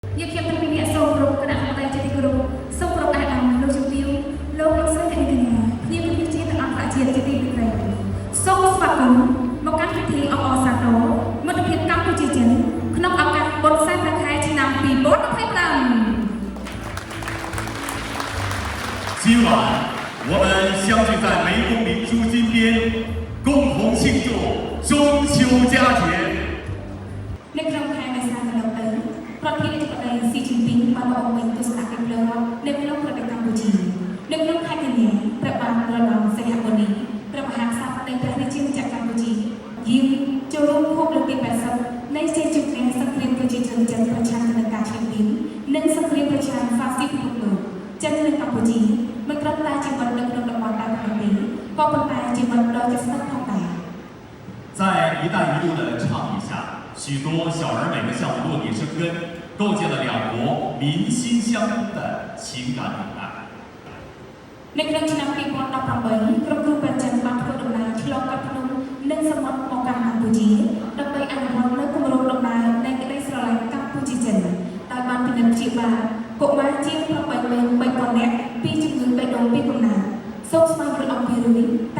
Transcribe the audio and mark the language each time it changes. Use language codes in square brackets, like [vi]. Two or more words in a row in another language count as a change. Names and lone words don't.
[km] យើងខ្ញុំទាំងពីរអ្នកសូមគោរពគណៈកម្មការជាទីគោរពសូមគោរពអាដាមលោកជំទាវលោកលោកស្រីកញ្ញាភ្ញៀវភាពជាតិទាំងអន្តរជាតិជាទីមេត្រីសូមស្វាគមន៍មកកាន់ពិធីអបអរសាទរមិត្តភាពកម្ពុជាចិនក្នុងឱកាសបុណ្យសែនព្រះខែឆ្នាំ2025 [zh] 今晚我们相聚在湄公明珠金边，共同庆祝中秋佳节。 [km] នៅក្នុងខែមេសាកន្លងទៅប្រធានាធិបតីស៊ីជីនពីងបានមកអង្គុយទស្សនកិច្ចលើនៅក្នុងប្រទេសកម្ពុជានៅក្នុងខែកញ្ញាព្រះបាទរណងសីហមុនីព្រះមហាក្សត្រនៃព្រះរាជាណាចក្រកម្ពុជាយាងចូលរួមខួបលើកទី80នៃជ័យជម្នះសង្គ្រាមប្រជាជនចិនប្រឆាំងនឹងការឈ្លានពាននិងសង្គ្រាមប្រឆាំងហ្វាស៊ីសពិភពលោកចិននិងកម្ពុជាមិនត្រឹមតែជាមិត្តនៅក្នុងតំបន់តែប៉ុណ្ណោះទេក៏ប៉ុន្តែជាមិត្តដ៏ជិតស្និទ្ធផងដែរ [zh] 在“一带一路”的倡议下，许多小而美的项目落地生根，构建了两国民心相通的情感纽带。 [km] នៅក្នុងឆ្នាំ2018ក្រុមគ្រូពេទ្យចិនបានធ្វើដំណើរឆ្លងកាត់ភ្នំនិងសមុទ្រមកកាន់កម្ពុជាដើម្បីអនុវត្តនូវគម្រោងដំណើរនៃក្តីស្រឡាញ់កម្ពុជាចិនដោយបានពិនិត្យព្យាបាលកុមារជាង83000នាក់ពីជំងឺបេះដូងពីកំណើតសូមស្វែងរកអំពីរឿងនេះ